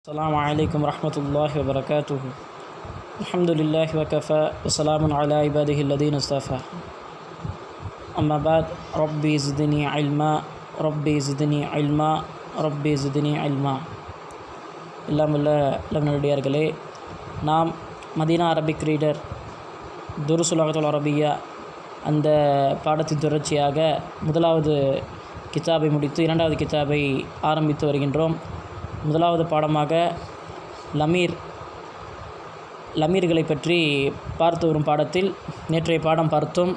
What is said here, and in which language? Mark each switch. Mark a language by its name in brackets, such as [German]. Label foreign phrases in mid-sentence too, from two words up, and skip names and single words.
[Arabic] السلام عليكم ورحمة الله وبركاته. الحمد لله وكفى وسلام على عباده الذين اصطفى. أما بعد ربي زدني علما ربي زدني علما ربي زدني علما. [Tamil] எல்லாம் உள்ள நல்லடியார்களே, நாம் மதீனா அரபிக் ரீடர் துருசுல் லகத்துல் அரபியா அந்த பாடத்தின் தொடர்ச்சியாக முதலாவது கிதாபை முடித்து இரண்டாவது கிதாபை ஆரம்பித்து வருகின்றோம். முதலாவது பாடமாக லமீர்களை பற்றி பார்த்து வரும் பாடத்தில் நேற்றைய பாடம் பார்த்தோம்.